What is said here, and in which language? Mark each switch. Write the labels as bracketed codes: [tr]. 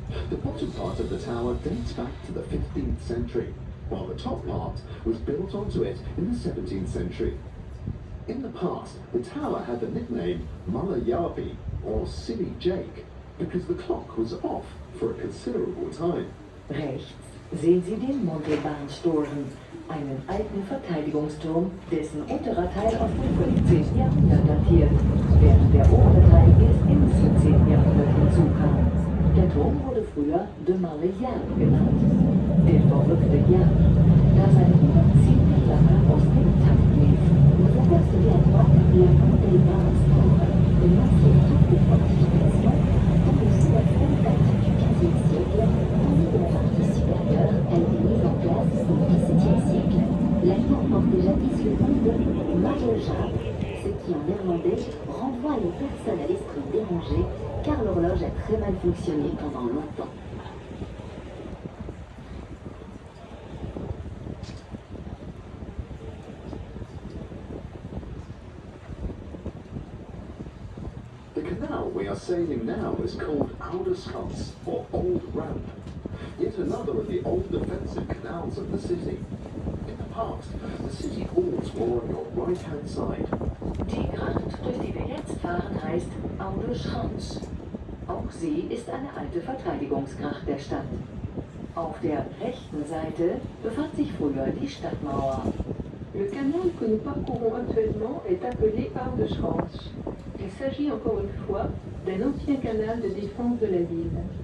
[en] The bottom part of the tower dates back to the 15th century, while the top part was built onto it in the 17th century. In the past, the tower had the nickname Mulla Jaapie, or Silly Jake, because the clock was off for a considerable time. [de] Rechts sehen Sie den Montalbaanstoren, einen alten Verteidigungsturm, dessen unterer Teil aus dem 15. Jahrhundert datiert, während der obere Teil erst im 17. Jahrhundert hinzukam. Der Turm wurde früher de Mulle Jaap genannt, der verrückte Jaap, da sein Ruder ziemlich lange aus dem Takt lief. [fr] Vous apercevez à droite la Montalbaanstoren, une ancienne tour de fortification au-dessus de la fenêtre du XVe siècle, tandis que la partie supérieure a été mise en place au XVIIe siècle. La tour portait jadis le nom de Mulle Jaap, ce qui en néerlandais renvoie les personnes à l'esprit dérangé, car l'horloge a très mal fonctionné pendant longtemps. [en] The canal we are sailing now is called Ouderskans, or Old Ramp, yet another of the old defensive canals of the city. In the past, the city halls were on your right-hand side. [de] Die Gracht, durch die wir jetzt fahren, heißt Ouderschans. Auch sie ist eine alte Verteidigungsgracht der Stadt. Auf der rechten Seite befand sich früher die Stadtmauer. [fr] Le canal que nous parcourons actuellement est appelé Ouderschans. Il s'agit encore une fois d'un ancien canal de défense de la ville.